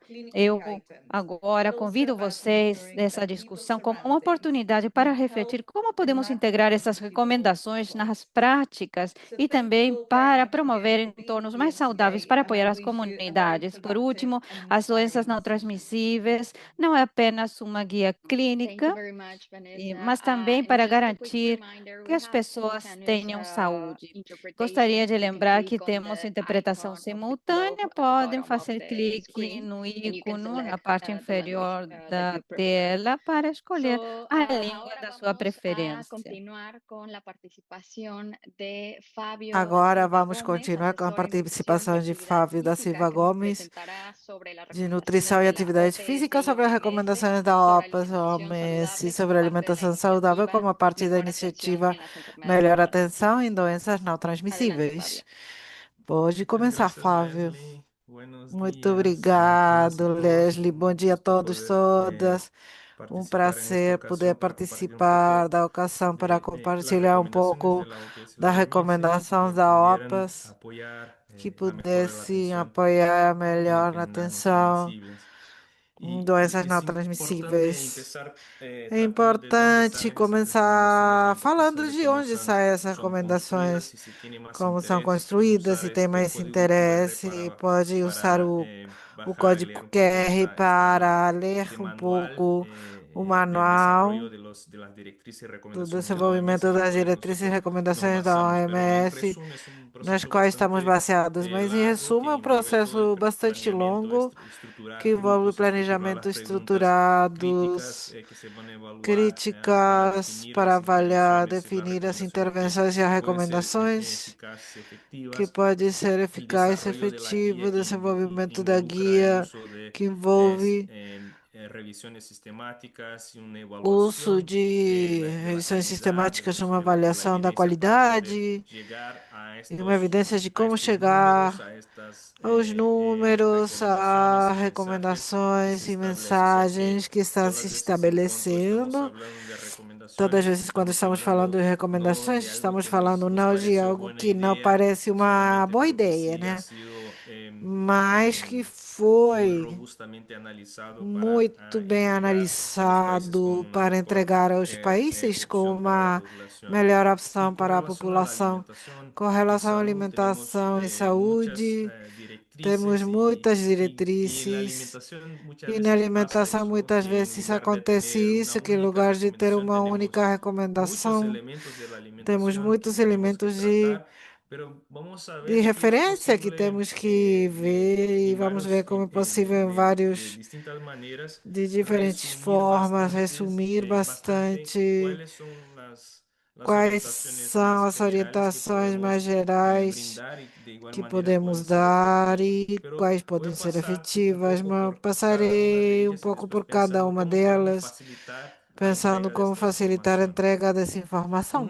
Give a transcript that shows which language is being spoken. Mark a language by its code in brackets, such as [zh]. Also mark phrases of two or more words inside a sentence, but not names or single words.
[pt] Eu agora convido vocês nessa discussão como uma oportunidade para refletir como podemos integrar essas recomendações nas práticas e também para promover entornos mais saudáveis para apoiar as comunidades. Por último, as doenças não transmissíveis não é apenas uma guia [en] Thank you [pt] clínica, [en] very much, Vanessa. [pt] mas também [en] And [pt] para [en] just a quick [pt] garantir [en] reminder, [pt] que [en] we [pt] as [en] have [pt] pessoas [en] simultaneous [pt] tenham saúde. Gostaria [en] interpretation. [pt] de [en] You can [pt] lembrar que [en] click on [pt] temos [en] the [pt] interpretação [en] icon of the globe [pt] simultânea, [en] at the [pt] podem [en] bottom of [pt] fazer [en] the [pt] clique [en] screen, [pt] no [en] and you can [pt] ícone na [en] select [pt] parte [en] the language [pt] inferior [en] that [pt] da [en] you prefer. [pt] tela para escolher [en] So, [pt] a língua [es] ahora [pt] da sua [es] vamos a [pt] preferência. [es] continuar con la participación de Fabio da [pt] Agora [es] Silva [pt] vamos [es] Gómez, [pt] continuar com a [es] asesor en nutrición y [pt] participação de [es] actividad [pt] Fábio da [es] física, [pt] Silva [es] que nos [pt] Gomes, [es] presentará sobre las [pt] de [es] recomendaciones [pt] Nutrição e [es] de la [pt] Atividade [es] OPS [pt] Física, [es] y [pt] sobre as [es] OMS [pt] recomendações da [es] sobre [pt] OPAS, [es] alimentación [pt] OMS, [es] saludable [pt] sobre [es] como parte de la [pt] alimentação saudável, [es] iniciativa [pt] como parte da [es] Mejor Atención [pt] iniciativa [es] en las Enfermedades [pt] Melhor [es] No [pt] Atenção em [es] Transmisibles. [pt] Doenças Não [es] Adelante, [pt] Transmissíveis. [es] Fabio. [pt] Pode [es] Muchas [pt] começar, [es] gracias, [pt] Fábio. [es] Leslie. Buenos [pt] Muito [es] días a todas y [pt] obrigado, [es] todos. [pt] Leslie. Bom [es] Un [pt] dia a [es] gusto [pt] todos, [es] poder [pt] todas. Um [es] participar en esta [pt] prazer poder [es] ocasión para compartir un [pt] participar [es] poco [pt] da ocasião para [es] de las [pt] compartilhar um [es] recomendaciones de [pt] pouco [es] la OPS y [pt] das [es] la OMS [pt] recomendações [es] que [pt] da [es] pudieran [pt] OPAS, [es] apoyar [pt] que [es] la mejora de la [pt] pudessem [es] atención [pt] apoiar [es] en [pt] melhor na [es] enfermedades no [pt] atenção [es] transmisibles. [pt] em doenças não [es] Es importante [pt] transmissíveis. [es] empezar [pt] É [es] tratando de dónde [pt] importante [es] salen esas recomendaciones de [pt] começar [es] antejuicio, [pt] falando [es] de [pt] de [es] cómo [pt] onde saem essas [es] son construidas [pt] recomendações, [es] y si tiene más [pt] como são [es] interés, puede [pt] construídas, [es] usar [pt] se tem [es] este [pt] mais [es] código QR [pt] interesse, pode usar [es] para [pt] o [es] bajar y leer [pt] código [es] un poco [pt] QR [es] esta [pt] para ler [es] este [pt] um [es] manual [pt] pouco o [es] del desarrollo [pt] manual [es] de las directrices y [pt] do [es] recomendaciones de la OMS [pt] desenvolvimento [es] que [pt] das [es] fue [pt] diretrizes e [es] nosotros nos [pt] recomendações da [es] basamos, pero en [pt] OMS, [es] resumen es un [pt] nas [es] proceso [pt] quais estamos [es] bastante [pt] baseados. Mas, em [es] largo que [pt] resumo, é um [es] envuelve todo el [pt] processo bastante [es] planeamiento, [pt] longo que [es] estructurar [pt] envolve [es] puntos, estructurar las [pt] planejamento [es] preguntas críticas [pt] estruturados, [es] que se van a evaluar para [pt] críticas [es] definir [pt] para [es] las [pt] avaliar, [es] intervenciones y las [pt] definir as [es] recomendaciones que [pt] intervenções e as [es] pueden ser [pt] recomendações [es] eficaces y [pt] que [es] efectivas, [pt] pode ser [es] el [pt] eficaz, [es] desarrollo de la [pt] efetivo, [es] guía [pt] o [es] que [pt] desenvolvimento da [es] involucra el [pt] guia [es] uso de [pt] que envolve [es] revisiones sistemáticas y una [pt] o uso [es] evaluación [pt] de [es] de la [pt] revisões [es] calidad [pt] sistemáticas, uma [es] de la [pt] avaliação da [es] evidencia para poder [pt] qualidade [es] llegar [pt] e uma evidência de [es] a [pt] como [es] estos números, [pt] chegar [es] a estas [pt] aos números, a [es] recomendaciones y mensajes que se [pt] recomendações e [es] establecen. O sea que [pt] mensagens que estão se [es] todas veces cuando estamos [pt] estabelecendo. [es] hablando de [pt] Todas as [es] recomendaciones, [pt] vezes, quando [es] estamos [pt] estamos falando [es] hablando [pt] de [es] no [pt] recomendações, [es] de algo [pt] estamos [es] que [pt] falando [es] nos [pt] não de [es] pareció [pt] algo [es] buena [pt] que não [es] idea [pt] parece uma [es] solamente [pt] boa [es] porque [pt] ideia, [es] sí ha [pt] né? [es] sido [pt] Mas que [es] muy [pt] foi [es] robustamente analizado para [pt] muito bem [es] entregar a los países con [pt] analisado [es] una [pt] para [es] mejor [pt] entregar aos países com [es] opción para la [pt] uma [es] población. [pt] melhor [es] Y [pt] opção [es] con [pt] para a [es] relación a la [pt] população. [es] alimentación [pt] Com [es] y [pt] relação à [es] salud, tenemos [pt] alimentação e [es] muchas [pt] saúde, temos [es] directrices [pt] muitas [es] y en la [pt] diretrizes. [es] alimentación muchas [pt] E na [es] veces pasa [pt] alimentação, [es] eso, [pt] muitas [es] que en [pt] vezes [es] lugar de [pt] acontece [es] tener una [pt] isso, que em [es] única [pt] lugar de ter [es] recomendación [pt] uma única [es] tenemos muchos [pt] recomendação, [es] elementos de la [pt] temos [es] alimentación que [pt] muitos [es] tenemos que [pt] elementos [es] tratar, pero vamos a [pt] de [es] ver si es [pt] referência que [es] posible [pt] temos que ver e [es] en [pt] vamos ver [es] varios, [pt] como é possível em [es] de [pt] vários, [es] distintas maneras [pt] de diferentes [es] resumir [pt] formas, [es] bastantes, [pt] resumir [es] bastante [pt] bastante [es] cuáles son las [pt] quais [es] orientaciones [pt] são [es] más [pt] as [es] generales que [pt] orientações mais [es] podemos [pt] gerais [es] brindar y de igual [pt] que [es] manera [pt] podemos [es] cuáles son [pt] dar [es] efectivas. [pt] e [es] Pero [pt] quais [es] voy [pt] podem [es] a [pt] ser [es] pasar un [pt] efetivas, [es] poco [pt] mas [es] por cada una de [pt] passarei um [es] ellas y [pt] pouco [es] después [pt] por cada [es] pensando [pt] uma [es] cómo podemos [pt] delas, [es] facilitar la [pt] pensando [es] entrega de [pt] como [es] esta [pt] facilitar a [es] información. [pt] entrega dessa informação.